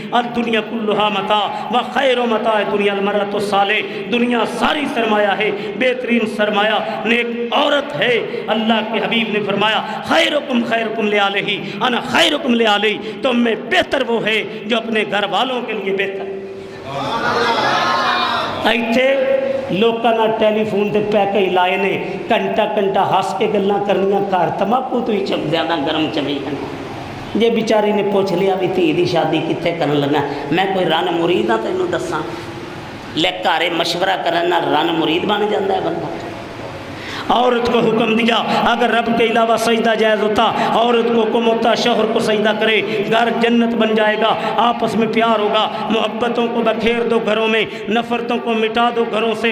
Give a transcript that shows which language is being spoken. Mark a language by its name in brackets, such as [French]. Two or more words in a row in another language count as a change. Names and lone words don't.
[Arabic] الدنیا کلھا متاع و خیر متاع دنیا المرأۃ الصالح، [Urdu] دنیا ساری سرمایہ ہے، بہترین سرمایہ نیک عورت ہے۔ اللہ کے حبیب نے فرمایا [Arabic] خیرکم خیرکم لآلہ، انا خیرکم لآلہ، [Urdu] تم میں بہتر وہ ہے جو اپنے گھر والوں کے لیے بہتر۔ [Punjabi] ایتھے لوکاں نال ٹیلی فون تے پہ کے لائے نے، گھنٹہ گھنٹہ ہس کے گلاں کرنیاں، گھر تماکو تو ہی زیادہ گرم چلی جانا۔ جے بیچاری نے پوچھ لیا بھی دھی دی شادی کتنے کرن لگا، میں کوئی رن مرید ہاں تینوں دساں؟ لے گھر مشورہ کرن نال رن مرید بن جاندا ہے بندہ۔ [Urdu] عورت کو حکم دیا اگر رب کے علاوہ سجدہ جائز ہوتا عورت کو حکم ہوتا شوہر کو سجدہ کرے، گھر جنت بن جائے گا، آپس میں پیار ہوگا، محبتوں کو بکھیر دو گھروں میں، نفرتوں کو مٹا دو گھروں سے۔